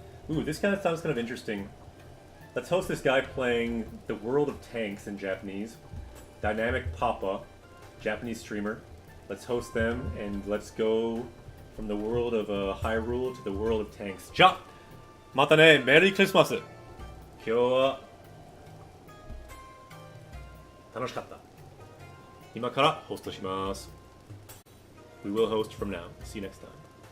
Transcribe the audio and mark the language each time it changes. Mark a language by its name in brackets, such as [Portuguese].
[English] Ooh, this kind of sounds kind of interesting. Let's host this guy playing the World of Tanks in Japanese. Dynamic Papa, Japanese streamer. Let's host them and let's go from the world of Hyrule to the world of tanks. [Japanese] じゃあまたね。メリークリスマス。今日は楽しかった。今からホストします。 [English] We will host from now. See you next time.